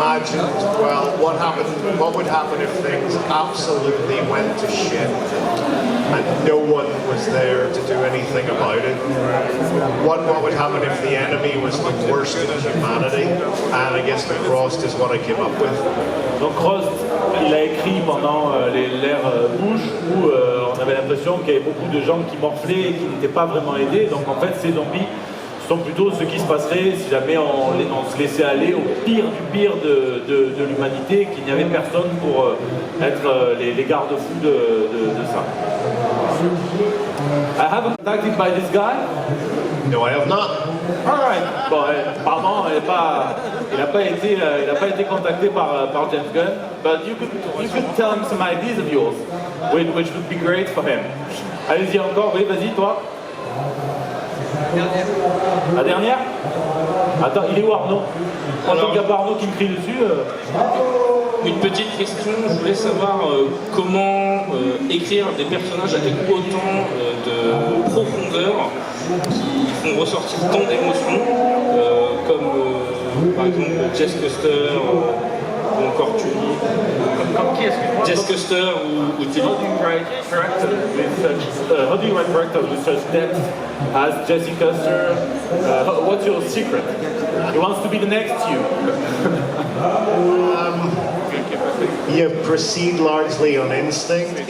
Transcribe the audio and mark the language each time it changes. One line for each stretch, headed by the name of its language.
English: imagined, well, what would happen if things absolutely went to shit and no one was there to do anything about it? What would happen if the enemy was the worst of humanity? And I guess the Frost is what I came up with.
French: Donc Frost, il a écrit pendant l'ère Bush où on avait l'impression qu'il y avait beaucoup de gens qui morflaient et qui n'étaient pas vraiment aidés. Donc en fait ces zombies sont plutôt ce qui se passerait si jamais on se laissait aller au pire du pire de l'humanité, qu'il n'y avait personne pour être les garde-fous de ça.
English: I haven't been contacted by this guy. No, I have not. Alright.
French: Bon, apparemment, il n'a pas été contacté par James Gunn.
English: But you could tell him some ideas of yours, which would be great for him.
French: Allez-y encore, oui, vas-y, toi. La dernière. Attends, il est où Arnaud? En tant qu'il n'y a pas Arnaud qui me crie dessus. Une petite question, je voulais savoir comment écrire des personnages avec autant de profondeur qui font ressortir tant d'émotions, comme par exemple Jess Custer ou encore Tully. Comme qui, excuse-moi? Jess Custer ou Tully.
English: How do you write characters with such depth as Jesse Custer? What's your secret? He wants to be the next you. You proceed largely on instinct.